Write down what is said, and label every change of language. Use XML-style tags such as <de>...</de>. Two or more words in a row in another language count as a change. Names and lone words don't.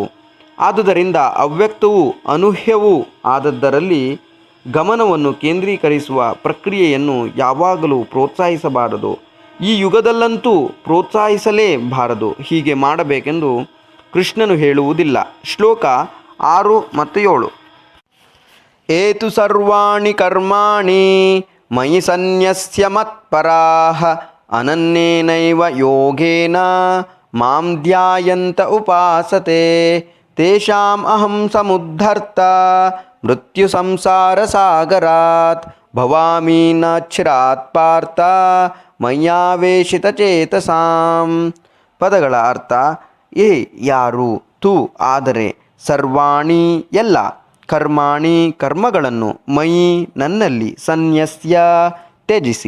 <kn>ಆದುದರಿಂದ ಅವ್ಯಕ್ತವೂ ಅನೂಹ್ಯವೂ ಆದದ್ದರಲ್ಲಿ ಗಮನವನ್ನು ಕೇಂದ್ರೀಕರಿಸುವ ಪ್ರಕ್ರಿಯೆಯನ್ನು ಯಾವಾಗಲೂ ಪ್ರೋತ್ಸಾಹಿಸಬಾರದು. ಈ ಯುಗದಲ್ಲಂತೂ ಪ್ರೋತ್ಸಾಹಿಸಲೇಬಾರದು. ಹೀಗೆ ಮಾಡಬೇಕೆಂದು ಕೃಷ್ಣನು ಹೇಳುವುದಿಲ್ಲ. ಶ್ಲೋಕ 6 ಮತ್ತು 7.</kn> <sa>ಏತು ಸರ್ವಾಣಿ ಕರ್ಮಾಣಿ ಮಯಿ ಸನ್ಯಸ್ಯ ಮತ್ಪರಾಃ ಅನನ್ಯೇನೈವ ಯೋಗೇನ ಮಾಂ ಧ್ಯಾಯಂತ ಉಪಾಸತೆ ತೇಷಾಂ ಅಹಂ ಸಮುದ್ಧರ್ತ ಮೃತ್ಯು ಸಂಸಾರ ಸಾಗರಾತ್ ಭವಾಮಿ ನ ಚಿರಾತ್ ಪಾರ್ಥ ಮಯ್ಯಾವೇಶಿತ ಚೇತಸಾಂ.</sa> <kn>ಪದಗಳ ಅರ್ಥ: ಏ ಯಾರು, ತು ಆದರೆ, ಸರ್ವಾಣಿ ಎಲ್ಲ, ಕರ್ಮಾಣಿ ಕರ್ಮಗಳನ್ನು, ಮಯಿ ನನ್ನಲ್ಲಿ, ಸನ್ಯಸ್ಯ ತ್ಯಜಿಸಿ,</kn>